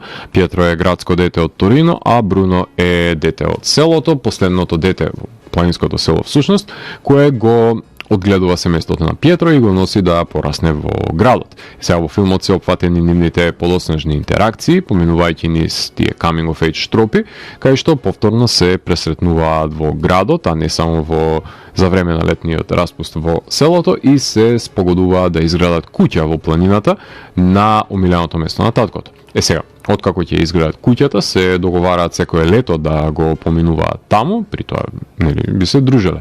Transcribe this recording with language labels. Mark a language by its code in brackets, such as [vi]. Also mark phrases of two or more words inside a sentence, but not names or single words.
[mk] Пиетро е градско дете од Торино, а Бруно е дете од селото, последното дете во планинското село всушност, кое го одгледува семејството на Пиетро и го носи да порасне во градот. Сега во филмот се опфатени нивните подоснежни интеракции, поминувајќи низ тие [en] coming of age [mk] тропи, кај што повторно се пресретнуваат во градот, а не само за време на летниот распуст во селото, и се спогодуваат да изградат куќа во планината на омиленото место на таткото. Сега, откако ќе изградат куќата, се договараат секое лето да го поминуваат таму, при тоа би се дружеле.